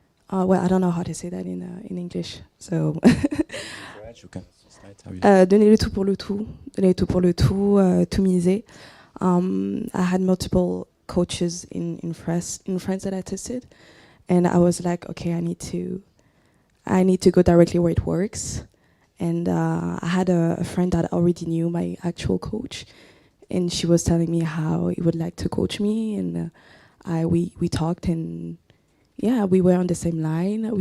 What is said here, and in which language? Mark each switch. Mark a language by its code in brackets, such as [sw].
[en] Well, I don't know how to say that in English. So. [fr] Donner le tout pour le tout. Donner le tout pour le tout. Tout miser. [en] I had multiple coaches in France that I tested, and I was like, okay, I need to go directly where it works. And I had a friend that already knew my actual coach, and she was telling me how he would like to coach me, and we talked, and yeah, we were on the same line.